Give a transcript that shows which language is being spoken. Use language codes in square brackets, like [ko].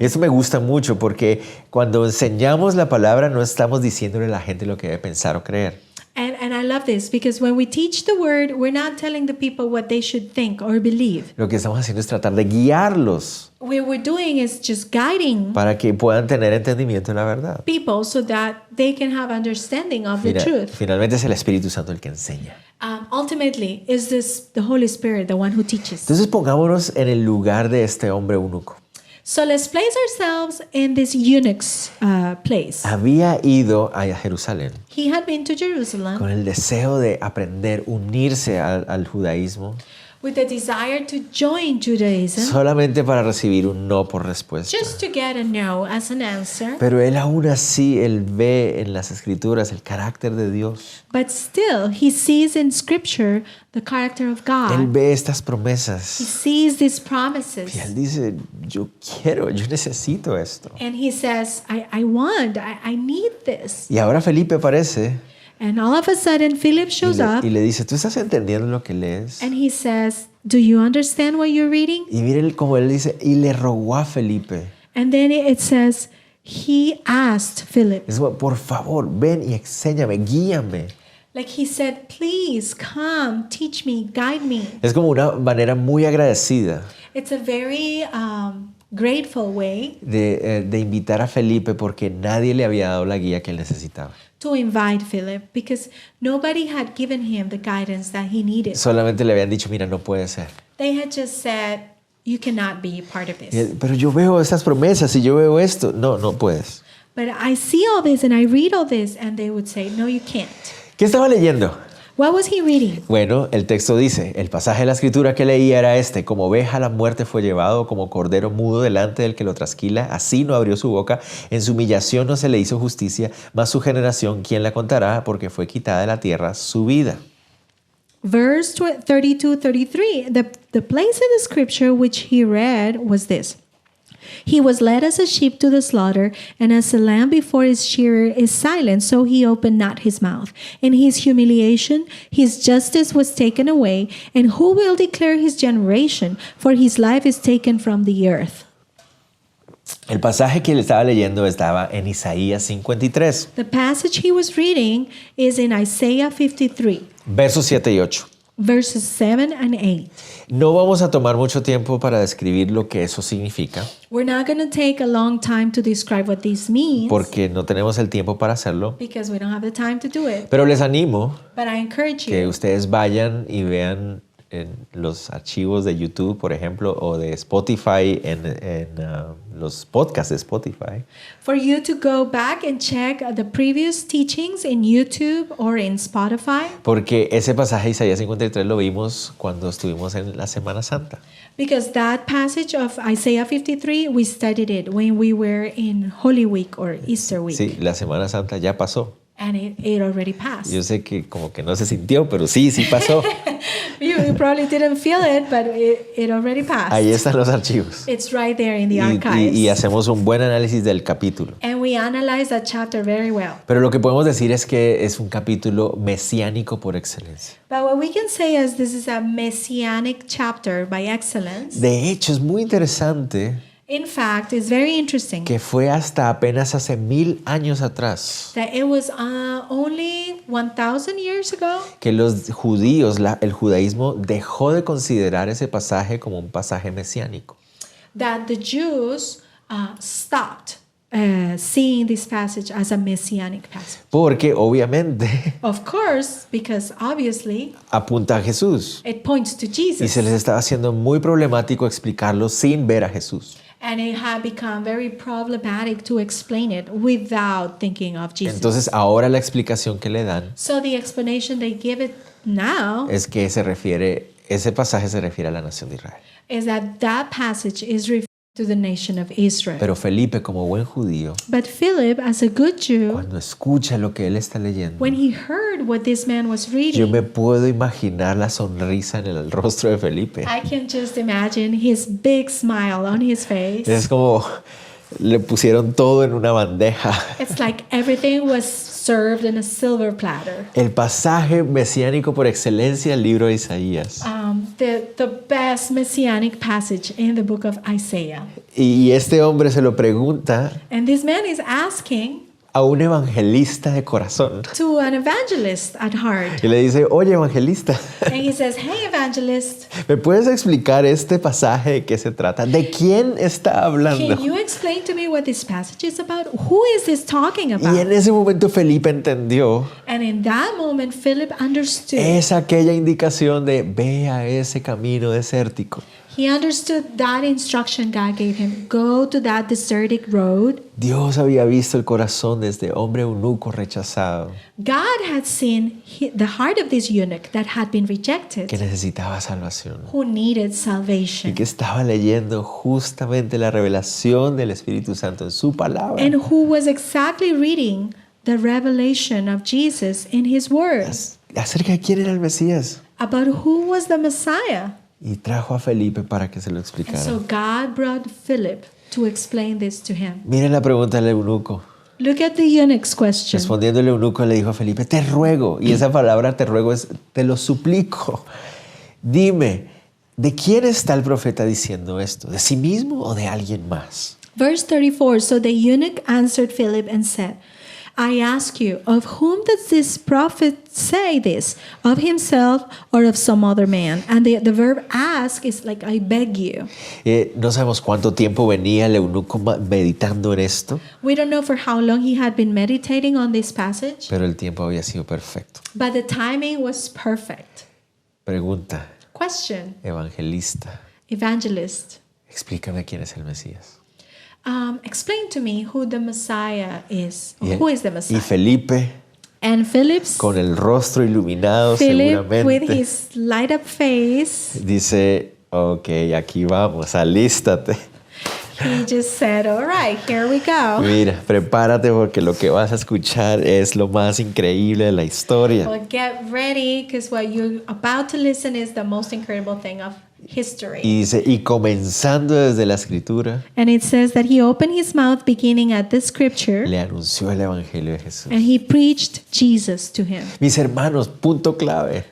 [es] Esto me gusta mucho porque cuando enseñamos la palabra no estamos diciéndole a la gente lo que debe pensar o creer. [en] And I love this because when we teach the word, we're not telling the people what they should think or believe. [es] Lo que estamos haciendo es tratar de guiarlos [en] What we're doing is just guiding [es] para que puedan tener entendimiento de la verdad. [en] people so that they can have understanding of the [es] Mira, [en] truth. [es] finalmente es el Espíritu Santo el que enseña. [en] Ultimately, is this the Holy Spirit, the one who teaches? [es] Entonces pongámonos en el lugar de este hombre eunuco. [en] So let's place ourselves in this eunuch's place. [es] Había ido a Jerusalén [en] He had been to Jerusalem [es] con el deseo de aprender, unirse al judaísmo, [en] with the desire to join Judaism, [es] solamente para recibir un no por respuesta. [en] just to get a no as an answer. [es] Pero él aún así, él ve en las escrituras el carácter de Dios. [en] But still, he sees in Scripture the character of [es] Él [en] God. [es] ve estas [en] He [es] promesas [en] sees these [es] y [en] promises. [es] él dice, yo quiero, yo necesito esto. [en] And he says, I need this. [es] Y ahora Felipe aparece [en] And all of a sudden, Philip shows up [es] y le dice, ¿tú estás entendiendo lo que lees? [en] and he says, do you understand what you're reading? [es] Y miren cómo él dice, y le rogó a Felipe. [en] And then it says, he asked Philip. [es] Es como, por favor, ven y enséñame, guíame. [en] Like he said, please come, teach me, guide me. [es] Es como una manera muy agradecida [en] It's a very grateful way [es] de invitar a Felipe porque nadie le había dado la guía que él necesitaba. [en] to invite Philip because nobody had given him the guidance that he needed. [es] Solamente le habían dicho, mira, no puede ser. [en] They had just said, you cannot be part of [es] Y [en] this. [es] él, pero yo veo esas promesas y yo veo esto. No, no puedes. [en] But I see all this and I read all this, and they would say, no, you can't. [es] ¿Qué estaba leyendo? [en] What was he reading? [es] Bueno, el texto dice, el pasaje de la escritura que leía era este, como oveja a la muerte fue llevado, como cordero mudo delante del que lo trasquila, así no abrió su boca, en su humillación no se le hizo justicia, mas su generación, ¿quién la contará? Porque fue quitada de la tierra su vida. [en] Verse 32-33, the place in the scripture which he read was this. He was led as a sheep to the slaughter, and as a lamb before his shearer is silent, so he opened not his mouth. In his humiliation, his justice was taken away, and who will declare his generation? For his life is taken from the earth. [es] El pasaje que le estaba leyendo estaba en Isaías 53, [en] The passage he was reading is in Isaiah 53, [es] versos 7 y 8. [en] verses 7 and 8. [es] No vamos a tomar mucho tiempo para describir lo que eso significa, [en] We're not going to take a long time to describe what this means [es] porque no tenemos el tiempo para hacerlo, [en] because we don't have the time to do it. [es] pero les animo [en] But I encourage [es] que [en] you [es] ustedes vayan y vean en los archivos de YouTube, por ejemplo, o de Spotify, en los podcasts de Spotify, [en] For you to go back and check the previous teachings in YouTube or in Spotify, [es] porque ese pasaje de Isaías 53 lo vimos cuando estuvimos en la Semana Santa. [en] because that passage of Isaiah 53, we studied it when we were in Holy Week or Easter week, [es] Sí, la Semana Santa ya pasó. [en] and it already passed. [es] Yo sé que como que no se sintió, pero sí pasó. [en] You probably didn't feel it, but it already passed. [es] Ahí están los archivos. [en] It's right there in the [es] Y [en] archives. [es] hacemos un buen análisis del capítulo. [en] And we analyze that chapter very well. [es] Pero lo que podemos decir es que es un capítulo mesiánico por excelencia. [en] But what we can say is this is a messianic chapter by excellence. [es] De hecho, es muy interesante [en] In fact, it's very interesting [es] que fue hasta apenas hace 1000 años atrás [en] that it was only 1,000 years ago [es] que los judíos, el judaísmo dejó de considerar ese pasaje como un pasaje mesiánico. [en] that the Jews stopped seeing this passage as a messianic passage. [es] Porque obviamente [en] Of course, because obviously [es] apunta a Jesús. [en] it points to [es] Y [en] Jesus. [es] se les estaba haciendo muy problemático explicarlo sin ver a Jesús. [en] And it had become very problematic to explain it without thinking of Jesus. [es] Entonces ahora la explicación que le dan [en] So the explanation they give it now [es] es que ese pasaje se refiere a la nación de Israel. [en] is that passage is referring to the nation of Israel. [es] Pero Felipe, como buen judío, [en] But Philip, as a good Jew, [es] cuando escucha lo que él está leyendo, [en] when he heard what this man was [es] yo [en] reading, [es] me puedo imaginar la sonrisa en el rostro de Felipe. [en] I can just imagine his big smile on his face. [es] Es como le pusieron todo en una bandeja. [en] It's like everything was served in a silver platter. [es] El pasaje mesiánico por excelencia, el libro de Isaías. [en] The best messianic passage in the book of Isaiah. [es] Y este hombre se lo pregunta [en] And this man is asking [es] a un evangelista de corazón. [en] to an evangelist at heart. [es] Y le dice, oye evangelista, And he says, "Hey, evangelist, ¿me puedes explicar este pasaje de qué se trata? ¿De quién está hablando? [en] can you explain to me what this passage is about? Who is this talking [es] Y [en] about?" [es] en ese momento Felipe entendió. [en] And in that moment, Philip understood. [es] Es aquella indicación de ve a ese camino desértico. [en] He understood that instruction God gave him. Go to that desertic road. [es] Dios había visto el corazón de este hombre eunuco rechazado [en] God had seen the heart of this eunuch that had been rejected, [es] que necesitaba salvación [en] who needed [es] y [en] salvation, [es] que estaba leyendo justamente la revelación del Espíritu Santo en su palabra. [en] and who was exactly reading the revelation of Jesus in his words [es] Acerca de quién era el Mesías. [en] about who was the Messiah. [es] Y trajo a Felipe para que se lo [en] And [es] explicara. [en] so God brought Philip to explain this to him. [es] Miren la pregunta del eunuco. [en] Look at the eunuch's question. [es] Respondiendo el eunuco le dijo a Felipe, te ruego. Y esa palabra te ruego es, te lo suplico. Dime, ¿de quién está el profeta diciendo esto? ¿De sí mismo o de alguien más? [en] Verse 34, so the eunuch answered Philip and said, I ask you, of whom does this prophet say this? Of himself or of some other man? And the verb ask is like, I beg you. [es] No sabemos cuánto tiempo venía el eunuco meditando en esto, [en] We don't know for how long he had been meditating on this passage, [es] pero el tiempo había sido perfecto. [en] but the timing was perfect. [es] Pregunta, [en] Question, [es] evangelista, [en] evangelist, [es] explícame quién es el Mesías. [en] explain to me who the Messiah is. Who is the [es] Y [en] Messiah? [es] Felipe, [en] And Philip's [es] con el rostro iluminado [en] Philip, with [es] seguramente, [en] his light up face, [es] dice, ok, aquí vamos, alístate. [en] he just said, all right, here we go. [es] Mira, prepárate porque lo que vas a escuchar es lo más increíble de la historia. [en] Well, get ready because what you're about to listen is the most incredible thing of history. [es] Y dice, y comenzando desde la escritura, [en] And it says that he opened his mouth beginning at the scripture [es] le anunció el evangelio de Jesús. [en] and he preached Jesus to him. [es] Mis hermanos, punto clave.